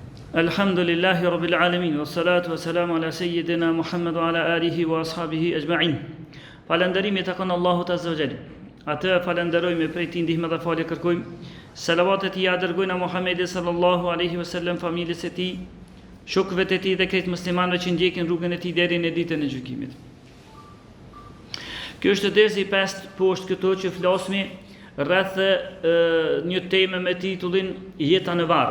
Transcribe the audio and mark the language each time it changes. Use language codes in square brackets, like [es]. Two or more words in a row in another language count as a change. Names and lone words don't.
[ar] الحمد لله رب العالمين والصلاة والسلام على سيدنا محمد وعلى آله وأصحابه أجمعين. [sq] Falënderimi takon Allahut [ar] عز وجل. [sq] Atë falenderojmë prej tij ndihmë dhe falje kërkojmë. Salavatet i dërgojnë Muhamedit [ar] صلى الله عليه وسلم, [sq] familjes së tij, shokëve të tij dhe krejt muslimanëve që ndjekin rrugën e tij deri në ditën e gjykimit. Kjo është dersi i pestë poshtë këto që flasmi rreth një temë me titullin Jeta në varr.